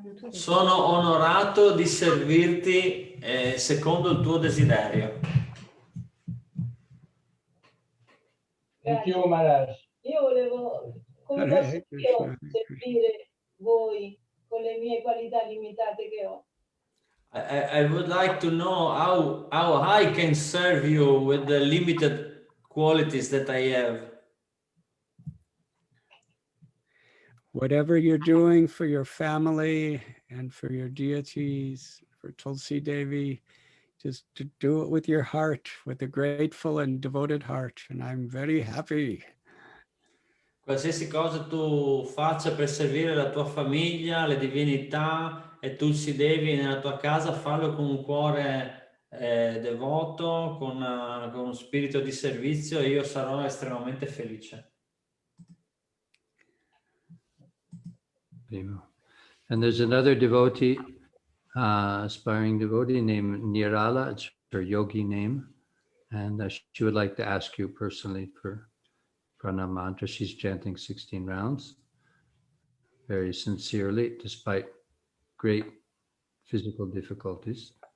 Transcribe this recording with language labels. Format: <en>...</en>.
<it>Sono onorato di servirti secondo il tuo desiderio.</it> <en>Thank you, Maharaj.</en> <it>Io volevo, come posso io servire voi con le mie qualità limitate che ho?</it> <en>I would like to know how I can serve you with the limited qualities that I have. Whatever you're doing for your family and for your deities, for Tulsi Devi, just to do it with your heart, with a grateful and devoted heart. And I'm very happy.</en> <it>Qualsiasi cosa tu faccia per servire la tua famiglia, le divinità e Tulsi Devi nella tua casa, fallo con un cuore devoto, con uno spirito di servizio, e io sarò estremamente felice.</it> <en>And there's another devotee, aspiring devotee named Nirala. It's her yogi name. And she would like to ask you personally for prana mantra. She's chanting 16 rounds very sincerely, despite great physical difficulties.</en>